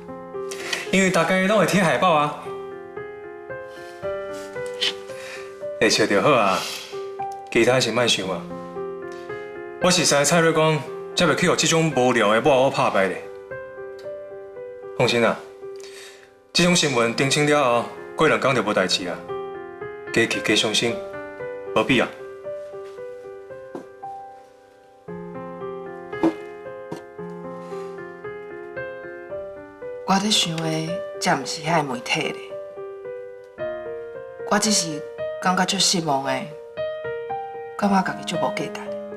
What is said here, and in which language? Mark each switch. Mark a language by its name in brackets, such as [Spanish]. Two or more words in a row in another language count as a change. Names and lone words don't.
[Min Nan Chinese] 因为大家拢会贴海报啊。会笑就好啊，其他是莫想啊。我是知蔡瑞光。才袂去互这种无聊的抹我拍败咧。放心啦，这种新闻澄清了后，过2天就无代志啊。加去加相信，无必要。我在想的，才毋是遐媒体咧。我只是感觉足失望的，感觉家己足无价值。